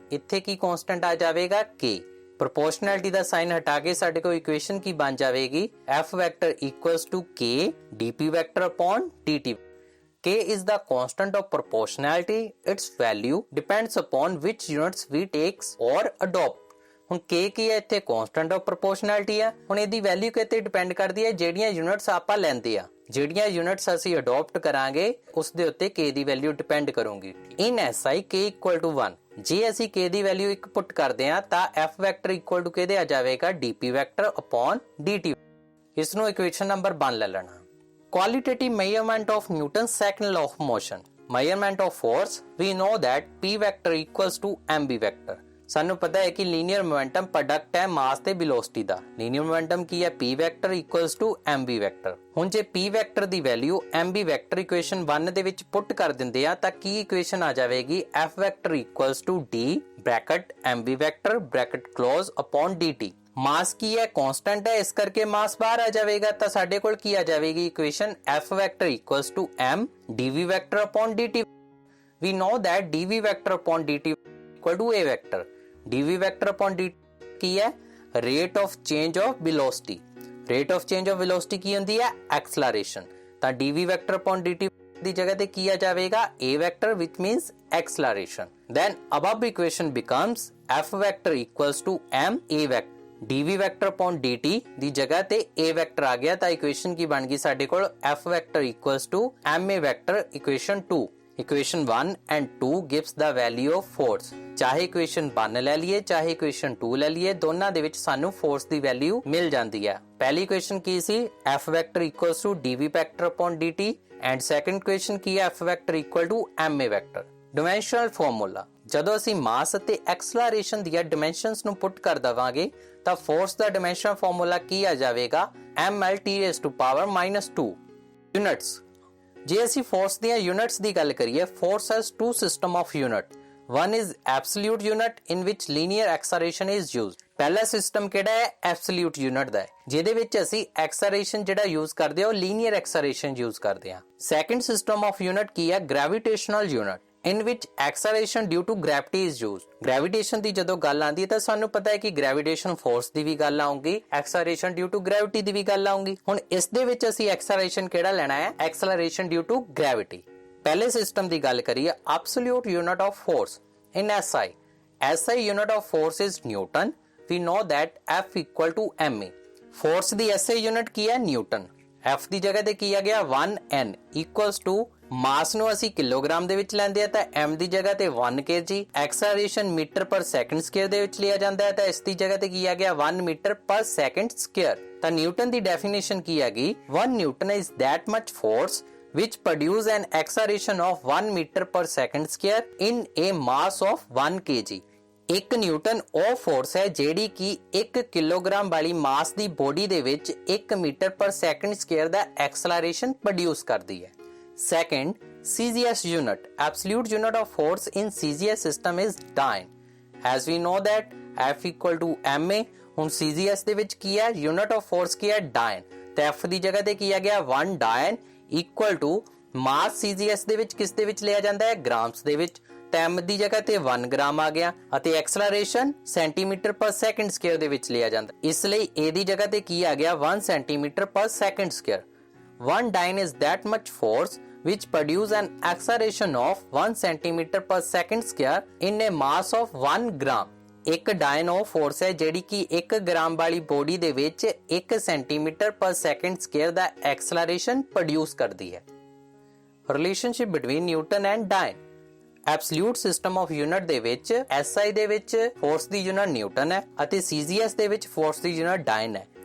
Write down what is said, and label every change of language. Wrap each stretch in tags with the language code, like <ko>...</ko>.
<pa>ਇੱਥੇ ਕੀ ਕਾਂਸਟੈਂਟ ਆ ਜਾਵੇਗਾ k। ਪ੍ਰੋਪੋਰਸ਼ਨੈਲਿਟੀ ਦਾ ਸਾਈਨ ਹਟਾ ਕੇ ਸਾਡੇ ਕੋਲ ਇਕੁਏਸ਼ਨ ਕੀ ਬਣ ਜਾਵੇਗੀ f vector equals to k dp vector upon dt।</pa> <en>k is the constant of proportionality. Its value depends upon which units we take or adopt.</en> <pa>ਹੁਣ k ਕੀ ਹੈ ਇੱਥੇ</pa> <en>constant of proportionality</en> <pa>ਹੈ। ਹੁਣ ਇਹਦੀ ਵੈਲਿਊ ਕਿਤੇ depend ਕਰਦੀ ਹੈ ਜਿਹੜੀਆਂ ਯੂਨਿਟਸ ਆਪਾਂ ਲੈਂਦੇ ਆ, ਜਿਹੜੀਆਂ ਯੂਨਿਟਸ ਅਸੀਂ ਅਡਾਪਟ ਕਰਾਂਗੇ ਉਸ ਦੇ ਉੱਤੇ k ਦੀ ਵੈਲਿਊ ਡਿਪੈਂਡ ਕਰੂਗੀ।</pa> <en>in SI k equal to 1</en> <pa>ਜੇ ਅਸੀਂ k ਦੀ ਵੈਲਿਊ 1 ਪੁੱਟ ਕਰਦੇ ਆ ਤਾਂ f ਵੈਕਟਰ ਇਕੁਅਲ ਟੂ ਕਿਹਦੇ ਆ ਜਾਵੇਗਾ dp ਵੈਕਟਰ ਅਪਨ dt। ਇਸ ਨੂੰ ਇਕੁਏਸ਼ਨ ਨੰਬਰ 1 ਲੈ ਲੈਣਾ।</pa> <en>Qualitative measurement of Newton's second law of motion. Measurement of force, we know that p vector equals to mb vector.</en> <pa>ਸਾਨੂੰ ਪਤਾ ਹੈ ਕਿ ਲੀਨੀਅਰ ਮੋਮੈਂਟਮ ਪ੍ਰੋਡਕਟ ਹੈ ਮਾਸ ਤੇ ਵੈਲੋਸਿਟੀ ਦਾ। ਲੀਨੀਅਰ ਮੋਮੈਂਟਮ ਕੀ ਹੈ p vector equals to mb vector. ਹੁਣ ਜੇ p vector ਦੀ value mb vector equation 1 ਦੇ ਵਿੱਚ ਪੁੱਟ ਕਰ ਦਿੰਦੇ ਆ ਤਾਂ ਕੀ ਇਕੁਏਸ਼ਨ ਆ ਜਾਵੇਗੀ f vector equals to d bracket mb vector bracket close upon dt। ਮਾਸ ਕੀ ਹੈ ਕਾਂਸਟੈਂਟ ਹੈ ਇਸ ਕਰਕੇ ਮਾਸ ਬਾਹਰ ਆ ਜਾਵੇਗਾ ਤਾਂ ਸਾਡੇ ਕੋਲ ਕੀ ਆ ਜਾਵੇਗੀ equation f vector equals to m dv vector upon dt।</pa> <en>we know that dv vector upon dt equal to a vector.</en> <pa>dv vector upon dt ਕੀ ਹੈ rate of change of velocity. Rate of change of velocity ਕੀ ਹੁੰਦੀ ਹੈ acceleration. ਤਾਂ dv vector upon dt ਦੀ ਜਗ੍ਹਾ ਤੇ ਕੀ ਆ ਜਾਵੇਗਾ a vector</pa> <en>which means acceleration। then above equation becomes f vector equals to m a vector.</en> <pa>dv vector upon dt ਦੀ ਜਗ੍ਹਾ ਤੇ a vector ਆ ਗਿਆ ਤਾਂ ਇਕੁਏਸ਼ਨ ਕੀ ਬਣ ਗਈ ਸਾਡੇ ਕੋਲ f vector equals to ma vector.</pa> <en>Equation 2 equation 1 and 2 gives the value of force।</en> <pa>ਚਾਹੇ ਇਕੁਏਸ਼ਨ 1 ਲੈ ਲਈਏ ਚਾਹੇ ਇਕੁਏਸ਼ਨ 2 ਲੈ ਲਈਏ ਦੋਨਾਂ ਦੇ ਵਿੱਚ ਸਾਨੂੰ ਫੋਰਸ ਦੀ ਵੈਲਿਊ ਮਿਲ ਜਾਂਦੀ ਹੈ। ਪਹਿਲੀ equation Ki ਸੀ f vector equals to dv vector upon dt and second equation ਕੀ ਹੈ f vector equal to ma vector. Dimensional formula ਜਦੋਂ ਅਸੀਂ ਮਾਸ ਅਤੇ ਐਕਸਲਰੇਸ਼ਨ ਦੀਆਂ ਡਾਇਮੈਂਸ਼ਨਸ ਨੂੰ ਪੁੱਟ ਕਰ ਦਵਾਂਗੇ ਤਾਂ ਫੋਰਸ ਦਾ ਡਾਇਮੈਂਸ਼ਨਲ ਫਾਰਮੂਲਾ ਕੀ ਆ ਜਾਵੇਗਾ mlt⁻²। ਯੂਨਿਟਸ ਜੇ ਅਸੀਂ ਫੋਰਸ ਦੀਆਂ ਯੂਨਿਟਸ ਦੀ ਗੱਲ ਕਰੀਏ</pa> <en>Force has two system of unit. one is absolute unit in which linear acceleration is used।</en> <pa>ਪਹਿਲਾ ਸਿਸਟਮ ਕਿਹੜਾ ਹੈ ਐਬਸੋਲੂਟ ਯੂਨਿਟ ਦਾ ਹੈ ਜਿਹਦੇ ਵਿੱਚ ਅਸੀਂ ਐਕਸਲਰੇਸ਼ਨ ਜਿਹੜਾ ਯੂਜ਼ ਕਰਦੇ ਹਾਂ ਉਹ ਲੀਨੀਅਰ ਐਕਸਲਰੇਸ਼ਨ ਯੂਜ਼ ਕਰਦੇ ਹਾਂ। ਸੈਕੰਡ ਸਿਸਟਮ ਆਫ ਯੂਨਿਟ ਕੀ ਹੈ gravitational unit</pa> <en>in which acceleration due to gravity is used।</en> <pa>gravitation ਦੀ ਜਦੋਂ ਗੱਲ ਆਉਂਦੀ ਹੈ ਤਾਂ ਸਾਨੂੰ ਪਤਾ ਹੈ ਕਿ gravitation force ਦੀ ਵੀ ਗੱਲ ਆਉਂਗੀ acceleration due to gravity ਦੀ ਵੀ ਗੱਲ ਆਉਂਗੀ। ਹੁਣ ਇਸ ਦੇ ਵਿੱਚ ਅਸੀਂ acceleration ਕਿਹੜਾ ਲੈਣਾ ਹੈ acceleration due to gravity। ਪਹਿਲੇ ਸਿਸਟਮ ਦੀ ਗੱਲ ਕਰੀਏ</pa> <en>absolute unit of force in SI unit of force is Newton। we know that F equal to ma।</en> <pa>force ਦੀ SI unit ਕੀ ਹੈ ਨਿਊਟਨ। F ਦੀ ਜਗ੍ਹਾ ਤੇ ਕੀ ਆ ਗਿਆ 1n equals to ਮਾਸ ਨੂੰ ਅਸੀਂ ਕਿਲੋਗ੍ਰਾਮ ਦੇ ਵਿੱਚ ਲੈਂਦੇ ਆ ਤਾਂ m ਦੀ ਜਗ੍ਹਾ ਤੇ 1 kg। ਐਕਸਲਰੇਸ਼ਨ ਮੀਟਰ ਪਰ ਸੈਕਿੰਡ ਸਕੁਅਰ ਦੇ ਵਿੱਚ ਲਿਆ ਜਾਂਦਾ ਹੈ ਤਾਂ ਇਸ ਦੀ ਜਗ੍ਹਾ ਤੇ ਕੀ ਆ ਗਿਆ 1 ਮੀਟਰ ਪਰ ਸੈਕਿੰਡ ਸਕੁਅਰ। ਤਾਂ ਨਿਊਟਨ ਦੀ ਡੈਫੀਨੇਸ਼ਨ ਕੀ ਹੈਗੀ</pa> <en>1 newton is that much force which produce an acceleration of 1 meter per second square in a mass of 1 kg।</en> <pa>1 Newton ਉਹ ਫੋਰਸ ਹੈ ਜਿਹੜੀ ਕਿ 1 ਕਿਲੋਗ੍ਰਾਮ ਵਾਲੀ ਮਾਸ ਦੀ ਬੋਡੀ ਦੇ ਵਿੱਚ 1 ਮੀਟਰ ਪਰ ਸੈਕਿੰਡ ਸਕੁਅਰ ਦਾ ਐਕਸਲਰੇਸ਼ਨ ਪ੍ਰੋਡਿਊਸ ਕਰਦੀ ਹੈ।</pa> <en>Second, CGS unit, absolute unit of force in CGS system is dyne। as we know that F equal to ma।</en> <pa>ਹੁਣ CGS ਦੇ ਵਿੱਚ ਕੀ ਹੈ unit of force ਕੀ ਹੈ dyne ਤੇ F ਦੀ ਜਗ੍ਹਾ ਤੇ ਕੀ ਆ ਗਿਆ</pa> <en>1 dyne equal to mass</en> <pa>CGS ਦੇ ਵਿੱਚ ਕਿਸ ਦੇ ਵਿੱਚ ਲਿਆ ਜਾਂਦਾ ਹੈ ਗ੍ਰਾਮਸ ਦੇ ਵਿੱਚ ਤਾਂ m ਦੀ ਜਗ੍ਹਾ ਤੇ 1 ਗ੍ਰਾਮ ਆ ਗਿਆ ਅਤੇ ਐਕਸਲਰੇਸ਼ਨ ਸੈਂਟੀਮੀਟਰ ਪਰ ਸੈਕਿੰਡ ਸਕੁਅਰ ਦੇ ਵਿੱਚ ਲਿਆ ਜਾਂਦਾ ਇਸ ਲਈ a ਦੀ ਜਗ੍ਹਾ ਤੇ ਕੀ ਆ ਗਿਆ 1 ਸੈਂਟੀਮੀਟਰ ਪਰ second square.</pa> <en>1 dyne is that much force which produce an acceleration of 1 centimeter per second square in a mass of 1 gram।</en> <pa>ਇੱਕ ਡਾਇਨ ਉਹ ਫੋਰਸ ਹੈ ਜਿਹੜੀ ਕਿ 1 ਗ੍ਰਾਮ ਵਾਲੀ ਬੋਡੀ ਦੇ ਵਿੱਚ 1 ਸੈਂਟੀਮੀਟਰ ਪਰ ਸੈਕਿੰਡ ਸਕੁਅਰ ਦਾ ਐਕਸਲਰੇਸ਼ਨ ਪ੍ਰੋਡਿਊਸ ਕਰਦੀ ਹੈ। Relationship between Newton and Diane absolute system of unit ਦੇ ਵਿੱਚ SI ਦੇ ਵਿੱਚ ਫੋਰਸ ਦੀ ਯੂਨਿਟ ਨਿਊਟਨ ਹੈ ਅਤੇ CGS ਦੇ ਵਿੱਚ ਫੋਰਸ ਦੀ ਯੂਨਿਟ ਡਾਇਨ ਹੈ।</pa>